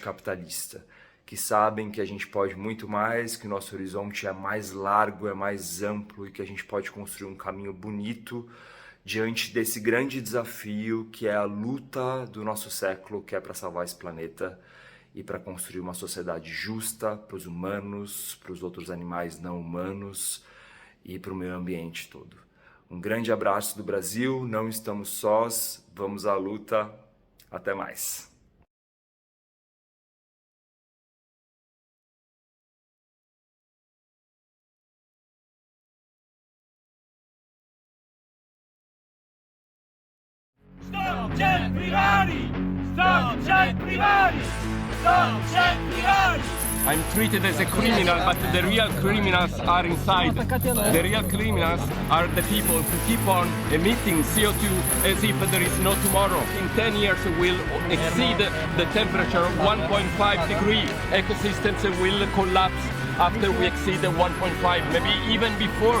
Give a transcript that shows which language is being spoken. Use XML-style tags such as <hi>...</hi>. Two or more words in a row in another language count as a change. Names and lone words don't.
<pt>capitalista, que sabem que a gente pode muito mais, que o nosso horizonte é mais largo, é mais amplo e que a gente pode construir um caminho bonito diante desse grande desafio que é a luta do nosso século, que é para salvar esse planeta e para construir uma sociedade justa para os humanos, para os outros animais não humanos e para o meio ambiente todo. Um grande abraço do Brasil, não estamos sós, vamos à luta, até mais.</pt> <it>Stop jet privati! Stop jet privati! Stop jet privati!</it> <en>I'm treated as a criminal, but the real criminals are inside. The real criminals are the people who keep on emitting CO2 as if there is no tomorrow. In 10 years we'll exceed the temperature of 1.5 degrees. Ecosystems will collapse after we exceed the 1.5, maybe even before.</en>